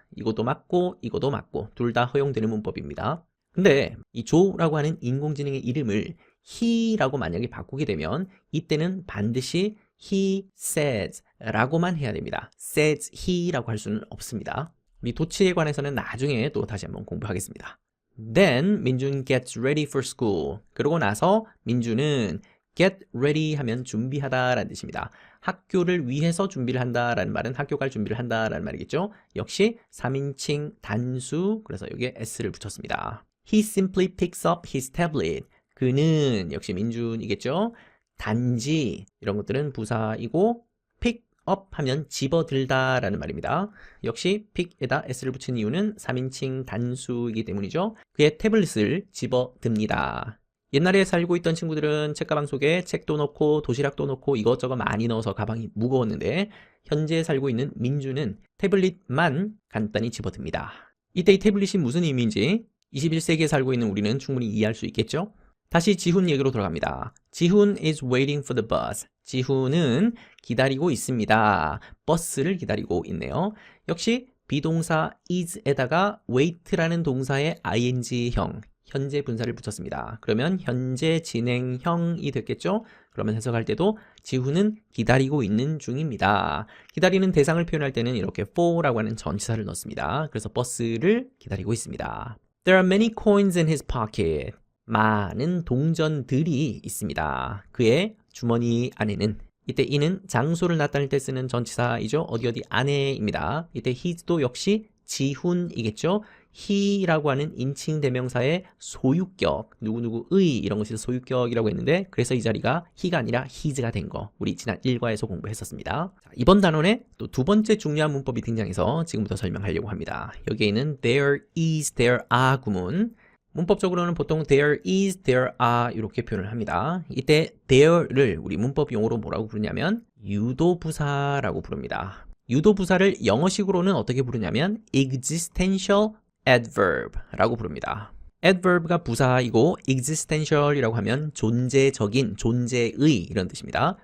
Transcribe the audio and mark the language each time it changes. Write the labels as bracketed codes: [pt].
[ko] 이것도 맞고 이것도 맞고 둘 다 허용되는 문법입니다. 근데 이 Joe라고 하는 인공지능의 이름을 he라고 만약에 바꾸게 되면 이때는 반드시 [en] he says [ko] 라고만 해야 됩니다. [en] says he [ko] 라고 할 수는 없습니다. 이 도치에 관해서는 나중에 또 다시 한번 공부하겠습니다. [en] Then 민준 gets ready for school. [ko] 그러고 나서 민준은 get ready 하면 준비하다 라는 뜻입니다. 학교를 위해서 준비를 한다 라는 말은 학교 갈 준비를 한다 라는 말이겠죠. 역시 3인칭 단수, 그래서 여기에 s를 붙였습니다. [en] He simply picks up his tablet. [ko] 그는 역시 민준이겠죠. 단지 이런 것들은 부사이고 pick up 하면 집어들다 라는 말입니다. 역시 pick에다 s를 붙인 이유는 3인칭 단수이기 때문이죠. 그의 태블릿을 집어듭니다. 옛날에 살고 있던 친구들은 책가방 속에 책도 넣고 도시락도 넣고 이것저것 많이 넣어서 가방이 무거웠는데 현재 살고 있는 민주는 태블릿만 간단히 집어듭니다. 이때 이 태블릿이 무슨 의미인지 21세기에 살고 있는 우리는 충분히 이해할 수 있겠죠? 다시 지훈 얘기로 돌아갑니다. [en] 지훈 is waiting for the bus. [ko] 지훈은 기다리고 있습니다. 버스를 기다리고 있네요. 역시 비동사 is에다가 wait라는 동사의 ing형, 현재 분사를 붙였습니다. 그러면 현재 진행형이 됐겠죠? 그러면 해석할 때도 지훈은 기다리고 있는 중입니다. 기다리는 대상을 표현할 때는 이렇게 for라고 하는 전치사를 넣습니다. 그래서 버스를 기다리고 있습니다. [en] There are many coins in his pocket. [ko] 많은 동전들이 있습니다. 그의 주머니 안에는. 이때 이는 장소를 나타낼 때 쓰는 전치사이죠. 어디 안에입니다. 이때 his도 역시 지훈이겠죠. he라고 하는 인칭 대명사의 소유격, 누구누구의 이런 것이 소유격이라고 했는데 그래서 이 자리가 he가 아니라 his가 된 거 우리 지난 1과에서 공부했었습니다. 자, 이번 단원에 또 두 번째 중요한 문법이 등장해서 지금부터 설명하려고 합니다. 여기에 있는 [en] there is, there are [ko] 구문. 문법적으로는 보통 [en] there is, there are [ko] 이렇게 표현을 합니다. 이때 there를 우리 문법 용어로 뭐라고 부르냐면 유도부사라고 부릅니다. 유도부사를 영어식으로는 어떻게 부르냐면 existential adverb라고 부릅니다. adverb가 부사이고 existential이라고 하면 존재적인, 존재의 이런 뜻입니다.